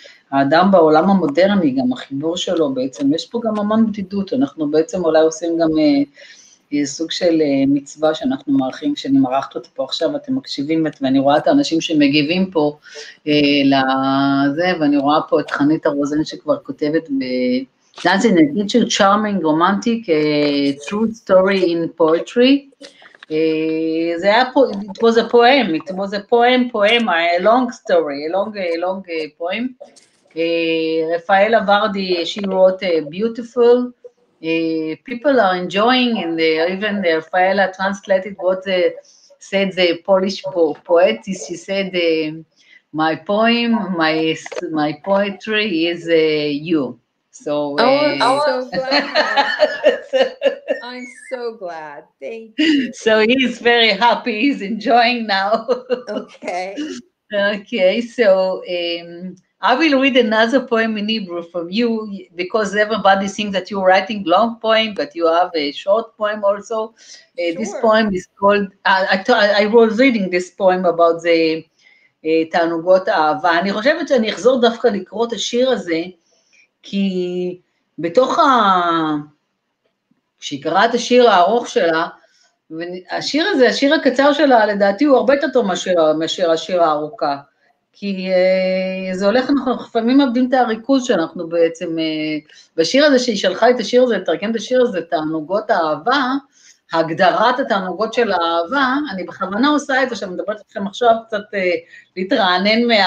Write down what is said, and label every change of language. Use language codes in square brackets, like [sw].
[he] האדם בעולם המודרני, גם החיבור שלו בעצם, יש פה גם המון בדידות, אנחנו בעצם אולי עושים גם סוג של מצווה שאנחנו מערכים, כשאני מערכת אותה פה עכשיו, אתם מקשיבים, ואני רואה את האנשים שמגיבים פה לזה, ואני רואה פה את חנית הרוזן שכבר כותבת [en] Dancing in a Kitchen, Charming, Romantic, True Story in Poetry. It was a poem, a long story, a long poem. Rafaela Vardi, she wrote beautiful. People are enjoying, and even Rafaela translated what said the Polish poet. She said, my poem, my poetry is you. So, I'm so glad. I'm so glad. Thank you. So he's very happy. He's enjoying now. Okay. Okay. So I will read another poem in Hebrew from you, because everybody thinks that you're writing long poem, but you have a short poem also. Sure. This poem is called. I was reading this poem about the [he] תענוגות האהבה. אני חושבת שאני אחזור דווקא לקרוא את השיר הזה. כי בתוך כשהיא קראה את השיר הארוך שלה, השיר הזה, השיר הקצר שלה, לדעתי הוא הרבה יותר טוב מאשר השיר הארוכה, כי זה הולך, אנחנו לפעמים מאבדים את הריכוז שאנחנו בעצם, בשיר הזה שהיא שלחה את השיר הזה, לתרגם את השיר הזה, תענוגות האהבה, הגדרת התענוגות של האהבה, אני בכוונה עושה את זה, שאני מדברת אתכם עכשיו קצת להתרענן